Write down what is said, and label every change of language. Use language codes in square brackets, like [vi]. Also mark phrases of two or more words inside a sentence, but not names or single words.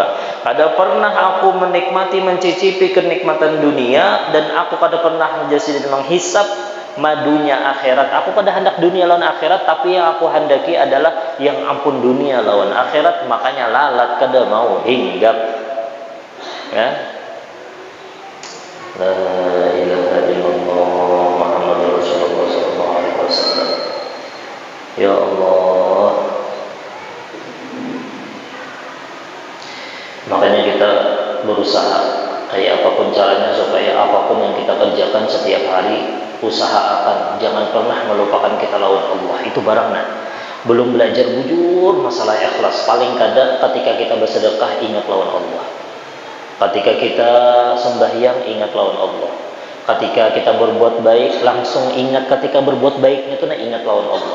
[bjn] Kada pernah aku menikmati, mencicipi kenikmatan dunia, dan aku kada pernah menjadi menghisap madunya akhirat. Aku kada hendak dunia lawan akhirat, tapi yang aku hendaki adalah yang ampun dunia lawan akhirat. Makanya lalat kada mau hinggap. Ya. [ar] لا إله إلا الله محمد رسول الله صلى الله عليه وسلم. يا الله. [bjn] Makanya kita berusaha kayak apapun caranya supaya apapun yang kita kerjakan setiap hari, usahakan jangan pernah melupakan kita lawan Allah. Itu barangnya. Belum belajar bujur masalah ikhlas, paling kada ketika kita bersedekah ingat lawan Allah. Ketika kita sembahyang ingat lawan Allah. Ketika kita berbuat baik langsung ingat ketika berbuat baiknya itu ingat lawan Allah.